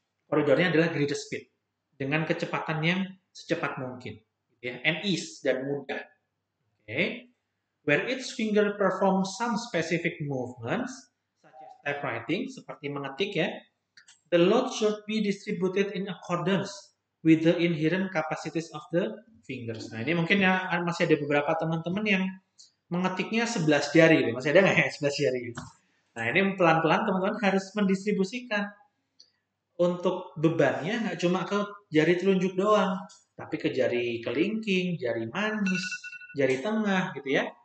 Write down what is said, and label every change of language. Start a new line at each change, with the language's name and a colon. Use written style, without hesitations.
Indonesian: Koridornya adalah greatest speed, dengan kecepatan yang secepat mungkin. Gitu ya.
English: And ease,
Indonesian: dan mudah. Okay.
English: Where each finger performs some specific movements, such as typewriting,
Indonesian: seperti mengetik ya,
English: the load should be distributed in accordance with the inherent capacities of the fingers.
Indonesian: Nah, ini mungkin ya masih ada beberapa teman-teman yang mengetiknya 11 jari. Masih ada nggak ya 11 jari? Nah, ini pelan-pelan teman-teman harus mendistribusikan. Untuk bebannya nggak cuma ke jari telunjuk doang, tapi ke jari kelingking, jari manis, jari tengah gitu ya.